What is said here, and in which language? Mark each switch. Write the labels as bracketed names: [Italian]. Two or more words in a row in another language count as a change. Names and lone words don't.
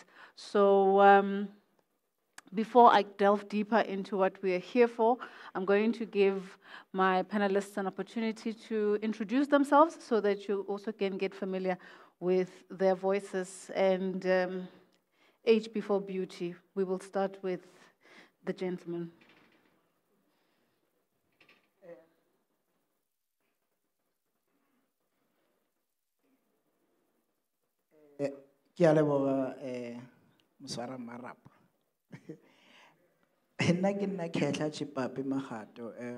[English] So before I delve deeper into what we are here for, I'm going to give my panelists an opportunity to introduce themselves so that you also can get familiar with their voices and age before beauty. We will start with the gentleman. [Northern Sotho] Ke a leboga Moswara Marapo. Nna ke nna Khetla Chipapi Magato.